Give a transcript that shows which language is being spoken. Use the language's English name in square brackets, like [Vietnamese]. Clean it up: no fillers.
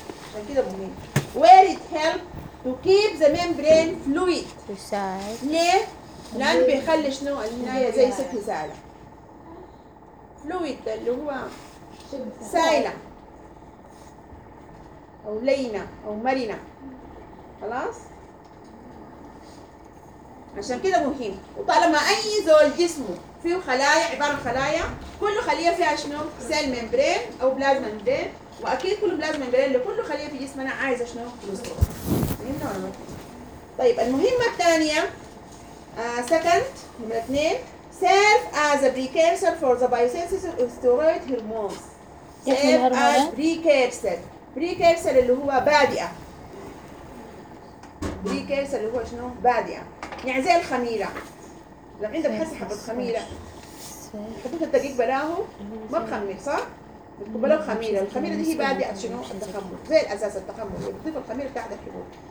[Arabic] عشان كده مهمين [English] where it helps to keep the membrane fluid [Arabic] ليه؟ لأن بيخلي شنو النهاية زي سكي سائلة فلويد اللي هو سائلة أو لينة أو مرنة خلاص عشان كده مهم. وطالما أي زول جسمه فيه خلايا عبارة خلايا كل خلية فيها شنو سيل ممبرين أو بلازما ممبرين وأكيد كل بلازما ممبرين لكل خلية في جسمنا عايزة شنو كوليسترول. طيب المهمة الثانية [English] second [Arabic] نمرة اثنين [English] serve as a precursor for the biosynthesis of steroid hormones. serve as precursor precursor [Arabic] اللي هو بادئة precursor اللي هو شنو بادئة يعني زي الخميرة لو عندك حس حبة خميرة حبيت الدقيق بلاه ما بخمر صح بلاه خميرة الخميرة دي هي بادئة شنو التخمر زي الأساس التخمر بتضيف الخميرة بتاع الحبوب.